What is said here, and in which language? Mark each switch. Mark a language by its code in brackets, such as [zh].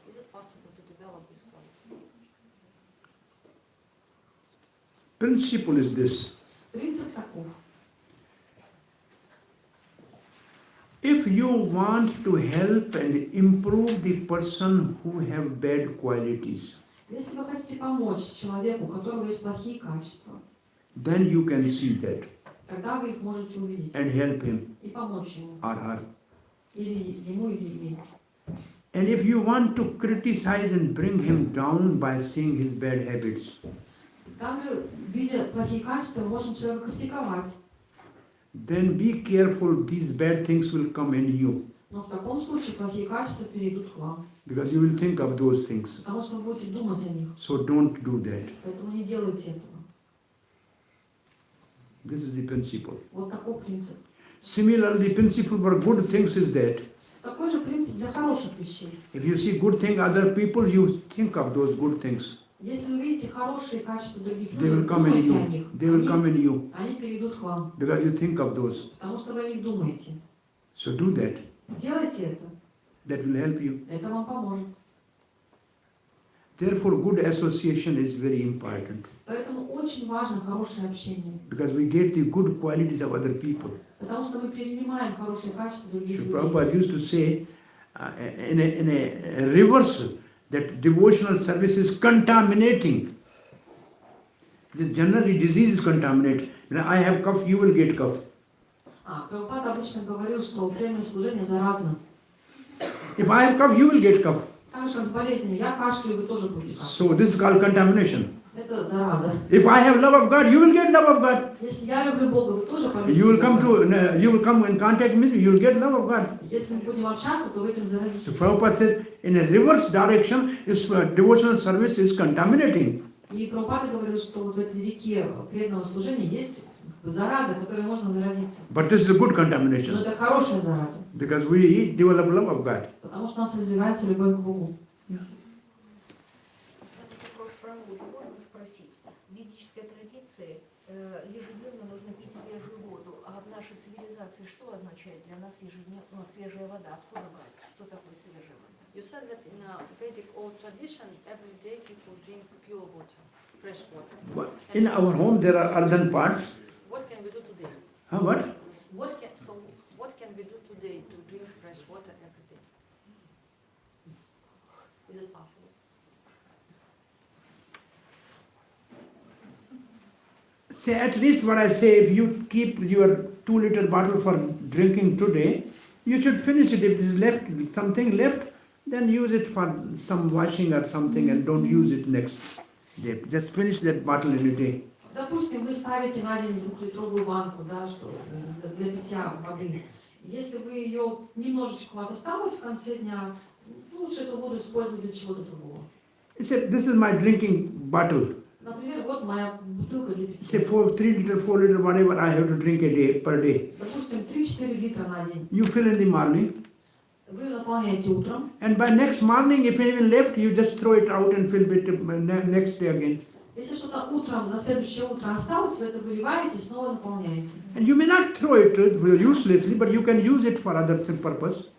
[en] Is it possible to develop this quality? Principle is this. [ru] Принцип таков. [en] If you want to help and improve the person who have bad qualities, [ru] Если вы хотите помочь человеку, у которого есть плохие качества, [en] then you can see that [ru] тогда вы их можете увидеть [en] and help him [ru] и помочь ему. [en] or her. [ru] Или ему, или ей. [en] And if you want to criticize and bring him down by seeing his bad habits, [ru] Также, видя плохие качества, мы можем человека критиковать. [en] then be careful, these bad things will come in you. [ru] Но в таком случае плохие качества перейдут к вам. [en] Because you will think of those things. [ru] Потому что вы будете думать о них. [en] So don't do that. [ru] Поэтому не делайте этого. [en] This is the principle. [ru] Вот такой принцип. [en] Similarly, the principle for good things is that [ru] Такой же принцип для хороших вещей. [en] if you see good thing other people, you think of those good things. [ru] Если вы видите хорошие качества других [en] They will [ru] людей, [en] come in [ru] думайте о [en] you. [ru] них. [en] They will come in you [ru] Они перейдут к вам. [en] because you think of those. [ru] Потому что вы о них думаете. [en] So do that. [ru] Делайте это. [en] That will help you. [ru] Это вам поможет. [en] Therefore, good association is very important [ru] Поэтому очень важно хорошее общение. [en] because we get the good qualities of other people. [ru] Потому что мы перенимаем хорошие качества других [en] So [ru] людей. [en] Prabhupada used to say in a reversal that devotional service is contaminating. Generally, disease is contaminated. When I have cough, you will get cough. [ru] Прабхупада обычно говорил, что преданное служение заразно. [en] If I have cough, you will get cough. [ru] Так же, как с болезнями. Я кашляю, вы тоже будете кашлять. [en] So this is called contamination. [ru] Это зараза. [en] If I have love of God, you will get love of God. [ru] Если я люблю Бога, вы тоже [en] You will [ru] полюбите [en] you will [ru] Бога. [en] come in contact with me, you will get love of God. [ru] Если мы будем общаться, то вы этим [en] So [ru] заразитесь. [en] Prabhupada says, in a reverse direction, is devotional service is contaminating. [ru] И Прабхупада говорил, что вот в этой реке преданного служения есть зараза, которой можно заразиться. [en] But this is a good [ru] Но [en] contamination [ru] это хорошая зараза, [en] because we develop love of God. [ru] потому что у нас развивается любовь к Богу. Вопрос про воду можно спросить. В ведической традиции ежедневно нужно пить свежую воду, а в нашей цивилизации что означает для нас ежедневно свежая вода? Откуда брать? Что такое свежая вода? [en] You said that in a Vedic old tradition, every day people drink pure water, fresh water. But in our home, there are earthen pots. What can we do today? What? What can we do today to drink fresh water every day? Is it possible? Say at least what I say, if you keep your 2-liter bottle for drinking today, you should finish it. If it is left, something left, then use it for some washing or something and don't use it next day. Just finish that bottle in a day. [ru] Допустим, вы ставите на день 2-литровую банку, да, что для питья воды. Если вы ее немножечко у вас осталось в конце дня, лучше эту воду использовать для чего-то другого. [en] He said, this is my drinking bottle. [ru] Например, вот моя бутылка для [en] Say [ru] питья. [en] 3 liter, 4 liter, whatever I have to drink a day, per day. [ru] Допустим, 3-4 литра на день. [en] You fill in the morning, [ru] Вы наполняете утром, [en] and by next morning, if even left, you just throw it out and fill it next day again. [ru] если что-то утром, на следующее утро осталось, вы это выливаете и снова наполняете. [en] And you may not throw it uselessly, but you can use it for other purpose.